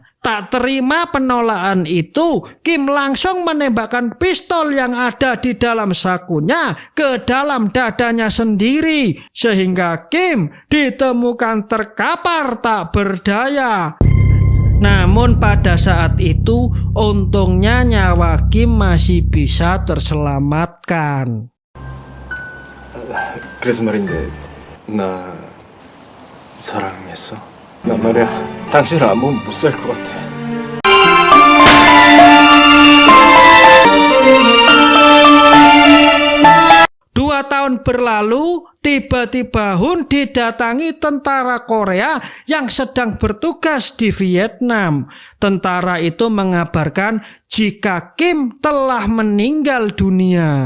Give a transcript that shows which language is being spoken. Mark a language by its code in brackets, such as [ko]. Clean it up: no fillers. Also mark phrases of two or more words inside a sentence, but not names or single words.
[id] Tak terima penolakan itu, Kim langsung menembakkan pistol yang ada di dalam sakunya ke dalam dadanya sendiri, sehingga Kim ditemukan terkapar tak berdaya. Namun pada saat itu, untungnya nyawa Kim masih bisa terselamatkan. [ko] 그래서 말인데 나 사랑했어. 나 말이야 당신을 안 보면 못 살 것 같아. [id] Dua tahun berlalu, tiba-tiba Hun didatangi tentara Korea yang sedang bertugas di Vietnam. Tentara itu mengabarkan jika Kim telah meninggal dunia.